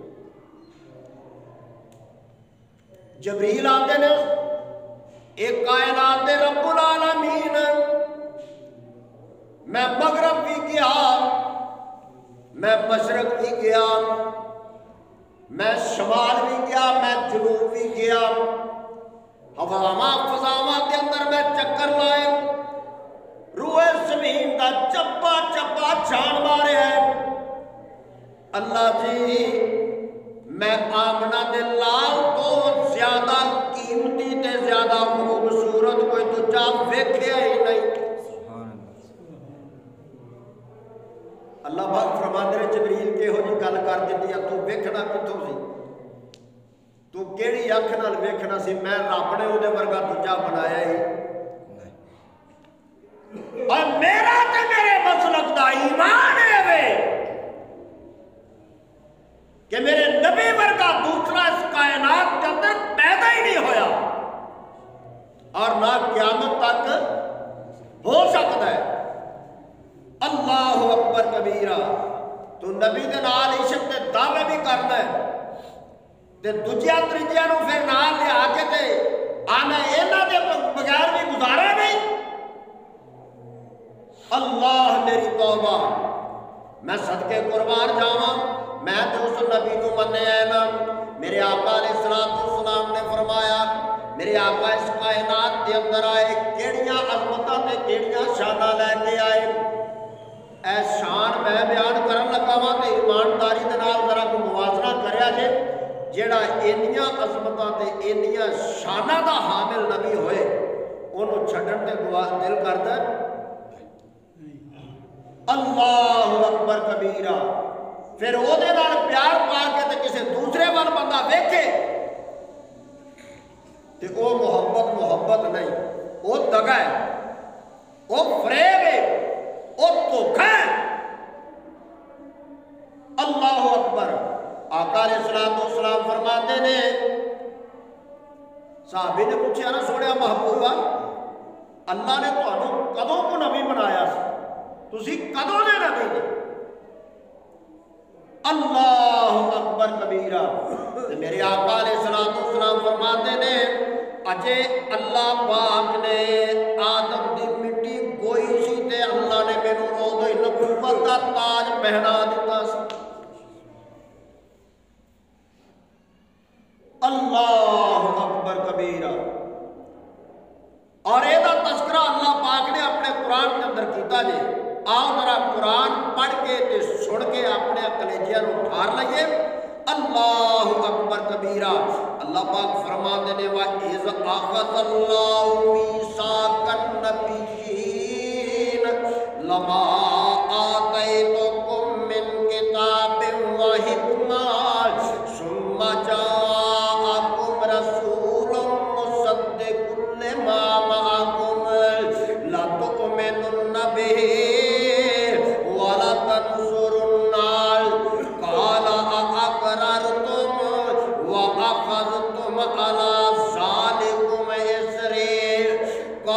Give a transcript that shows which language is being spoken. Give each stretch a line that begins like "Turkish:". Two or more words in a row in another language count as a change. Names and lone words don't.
Punjabi: جبریل آتے نے، ایک کائنات دے
Arabic: رب العالمین،
Punjabi: میں مغرب بھی گیا، میں مشرق بھی گیا، میں شمال بھی گیا، میں جنوب بھی گیا، ہواواں فضاواں کے اندر میں چکر لائے، روئے زمین کا چپا چپا چھان مارے ہیں۔ اللہ جی میں آمنہ دے لال تو زیادہ قیمتی تے زیادہ خوبصورت کوئی دوجا ویکھیا ہی نہیں۔ اللہ پاک فرماندے نے جبریل کے ہو جی گل کر دیتی ہے، تو ویکھنا کتوں سی، تو کیڑی اکھ نال ویکھنا سی؟ میں رب نے اودے ورگا دوجا بنایا ہی، اور میرا تے میرے مسلک دا ایمان ہے کہ میرے نبی ورگا دوسرا اس کائنات کے اندر پیدا ہی نہیں ہویا، اور نہ قیامت تک ہو سکتا ہے۔
Arabic: اللہ اکبر کبیرہ۔
Punjabi: تو نبی دے نال عشق دے دعوے بھی کرنا ہے تے دوجیاں تریجیاں نو پھر نال لیا کے تے آنا انہاں دے بغیر بھی گزارا نہیں۔ اللہ میری توبہ، میں صدقے قربان جاواں، میں تو اس نبی کو مننے آئے نا۔
Urdu: میرے آقا
Arabic: علیہ السلام
Urdu: نے فرمایا، میرے آقا اس کائنات کے اندر آئے،
Punjabi: کیڑیاں عظمتاں تے کیڑیاں شاناں لے کے آئے، اے شان میں بیان کرن لگا وا تے ایمانداری دے نال ذرا کو موازنہ کریا جے، جیڑا اینیاں عظمتاں تے اینیاں شاناں دا حامل نبی ہوئے، انہوں چھڈن تے دل کردا
Arabic: اللہ اکبر کبیرہ۔
Punjabi: پھر او دے نال پیار پا کے تے کسے دوسرے وال بندہ ویکھے تے او محبت محبت نہیں، وہ دگا ہے، وہ فریب ہے، وہ دھوکھا ہے۔
Arabic: اللہ اکبر۔
Punjabi: آقا
Arabic: علیہ السلام
Punjabi: فرماتے نے، صحابی نے پوچھا نا سونے محبوبہ اللہ نے تمہیں کدوں کو نبی بنایا سی، تسی کدوں نے نبی نے؟
Arabic: اللہ اکبر کبیرہ۔
Punjabi: میرے آقا
Arabic: علیہ السلام
Punjabi: فرماتے نے اجے اللہ پاک نے آدم دی مٹی گوئی سی تے اللہ نے مینوں اودوں ہی نبوت دا تاج پہنا دیتا سی۔
Arabic: اللہ اکبر کبیرہ۔
Urdu: اور یہ تذکرہ اللہ پاک نے اپنے قرآن کے اندر کیتا جے۔
Punjabi: آؤ ذرا قرآن پڑھ کے تے سن کے اپنے کلیجیاں اٹھار لئیے۔
Arabic: اللہ اکبر کبیرہ۔
Urdu: اللہ پاک فرماتے نے
Arabic: وَإِذْ أَخَذَ اللَّهُ مِيثَاقَ النَّبِيِّينَ لَمَا آتَيْتُكُم مِّن كِتَابٍ وَحِكْمَةٍ ثُمَّ جَاءَكُمْ رَسُولٌ مُصَدِّقٌ لِّمَا مَعَكُمْ لَتُؤْمِنُنَّ بِهِ وَلَتَنصُرُنَّهُ قَالَ أَأَقْرَرْتُمْ وَأَخَذْتُمْ عَلَىٰ ذَٰلِكُمْ إِصْرِي